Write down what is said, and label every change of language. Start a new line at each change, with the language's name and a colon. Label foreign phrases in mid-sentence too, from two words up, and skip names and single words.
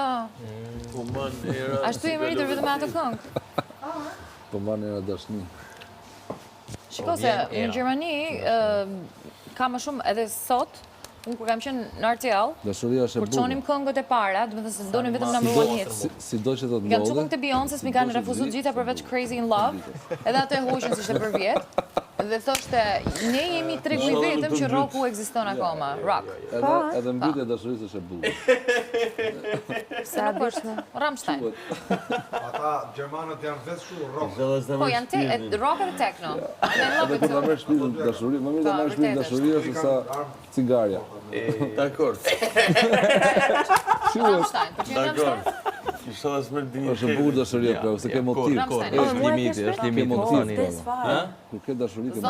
Albanian: Po mban era. Ashtu jemi rritur vetëm atë këngë. Po mban era dashni. Shiko se në Gjermani ka më shumë edhe sot, unë kur kam qenë në RTL, Dashuria është e kur bukur. çonim këngët e para, do të thënë se donin vetëm
English: number one hits.
Albanian: Sido që të Kam ndodhe. çuar të Beyoncé, mi kanë refuzuar gjitha përveç Crazy in Love, edhe atë e hoqën si ishte për vjet. Dhe thoshte, ne jemi tregu I vetëm që rocku ekziston akoma, rock. Edhe mbytja e dashurisë është e bukur. Se nuk është Rammstein. Ata Gjermanët janë vetë shu rock. Po janë rock edhe techno.
English: They love
Albanian: Edhe
English: it
Albanian: kur ta
English: too.
Albanian: merr shtëpinë dashuri, më mirë ta merr shtëpinë dashuri se sa cigarja. Dakor. Rammstein, po që janë Dakor. Rammstein? Inshallah s'më dini. Është e bukur dashuria, pra, se ke motiv. Rammstein. Është limiti, është limiti motiv. tani. Kur ke dashuri ke